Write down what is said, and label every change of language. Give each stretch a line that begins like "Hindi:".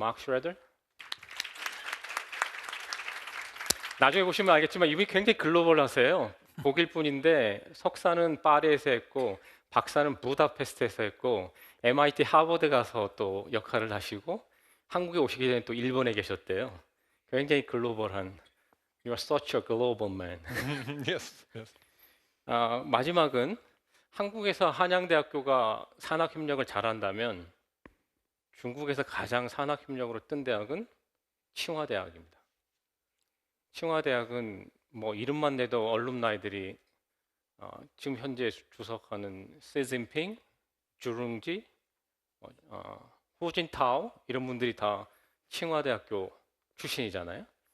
Korean: 마크 슈레더 나중에 보시면 알겠지만 이분이 굉장히 글로벌하세요. 독일 분인데 석사는 파리에서 했고 박사는 부다페스트에서 했고 MIT 하버드 가서 또 역할을 하시고 한국에 오시기 전에 또 일본에 계셨대요. 굉장히 글로벌한
English: You are such a global man. yes, yes.
Korean: 마지막은 한국에서 한양대학교가 산학협력을 잘한다면 중국에서 가장 산학협력으로 뜬 대학은 칭화대학입니다. 칭화대학은 뭐 이름만 내도 얼룸나이들이 지금 현재 주석하는 시진핑, 주룽지, 후진타오 이런 분들이 다 칭화대학교 출신이잖아요.